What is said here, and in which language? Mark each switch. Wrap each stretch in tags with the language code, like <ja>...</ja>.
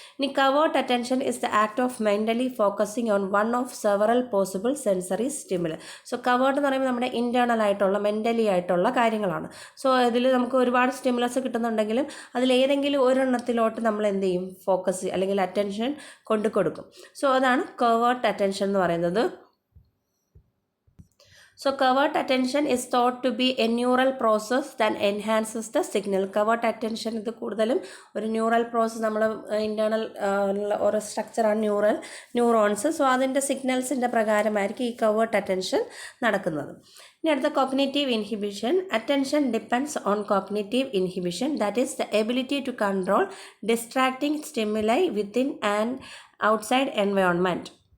<en>ഇനി covert attention is the act of mentally focusing on one of several possible sensory stimulus.</en> <ml>So covert എന്ന് പറയുമ്പോൾ നമ്മുടെ internal ആയിട്ടുള്ള mentally ആയിട്ടുള്ള കാര്യങ്ങളാണ്. സോ ഇതിൽ നമുക്ക് ഒരുപാട് സ്റ്റിമുലസ് കിട്ടുന്നുണ്ടെങ്കിലും അതിലേതെങ്കിലും ഒരെണ്ണത്തിലോട്ട് നമ്മൾ എന്ത് ചെയ്യും, ഫോക്കസ് അല്ലെങ്കിൽ അറ്റൻഷൻ കൊണ്ടു കൊടുക്കും. സോ അതാണ് കവേർട്ട് അറ്റൻഷൻ എന്ന് പറയുന്നത്.</ml> <en>So covert attention is thought to be a neural process that enhances the signal.</en> <ml>Covert attention ഇത് കൂടുതലും ഒരു ന്യൂറൽ പ്രോസസ്സ്, നമ്മൾ ഇൻറ്റേർണൽ ഒരു സ്ട്രക്ചറാണ് ന്യൂറോൺസ്. സോ അതിൻ്റെ സിഗ്നൽസിൻ്റെ പ്രകാരമായിരിക്കും ഈ കവേർട്ട് അറ്റൻഷൻ നടക്കുന്നത്. ഇനി അടുത്ത</ml> <en>Cognitive inhibition. Attention depends on cognitive inhibition, that is the ability to control distracting stimuli within and outside environment.</en>